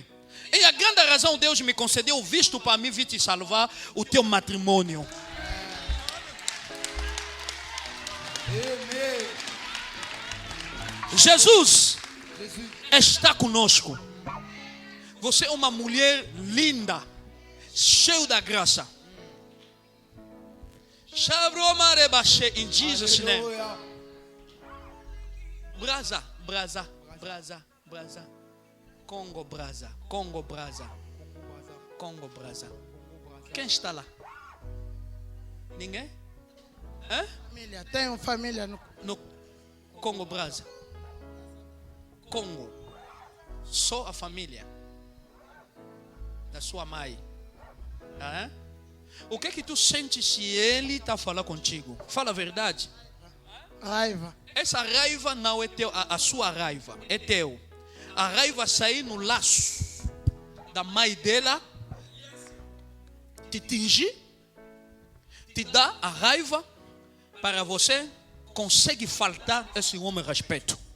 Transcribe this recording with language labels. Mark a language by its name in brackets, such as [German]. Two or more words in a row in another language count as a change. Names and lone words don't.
[Portuguese] E a grande razão Deus me concedeu o visto para mim vir te salvar o teu matrimônio. Jesus está conosco. Você é uma mulher linda, cheia da graça. [English] In Jesus' name. [Portuguese] Alléluia. Brasa, brasa, brasa, brasa. Congo, brasa, Congo, brasa, Congo, brasa. Quem está lá? Ninguém? Hã? Família. Tem uma família no. No Congo, brasa. Congo. Só a família da sua mãe. Hã? O que tu sente se ele está falando contigo? Fala a verdade. Raiva. Essa raiva não é teu, a sua raiva é teu. A raiva sai no laço da mãe dela, te tinge, te dá a raiva para você consegue faltar esse homem respeito.